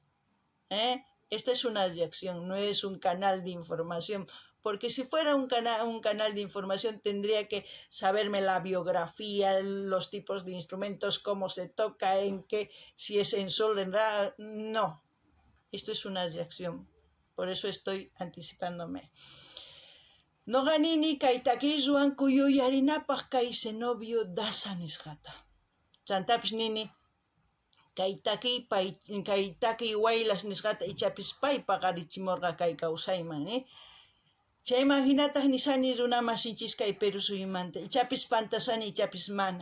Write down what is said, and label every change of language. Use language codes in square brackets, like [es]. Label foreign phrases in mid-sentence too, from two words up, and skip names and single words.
[es] Esta es una reacción, no es un canal de información. Porque si fuera un canal de información tendría que saberme la biografía, los tipos de instrumentos, cómo se toca, en qué, si es en sol, en ra. No, esto es una reacción. Por eso estoy anticipándome. [qu] Noganini kay takiruan kuyuyarinapaq kay Zenobio Daza nisqata. Chantapis nini kay takiy waylas nisqata ichapis pay paqarichimurqa kay kawsayman, Chayman hinataq nisani runamasinchis kay Peru suyumanta, ichapis pantasani ichapis mana.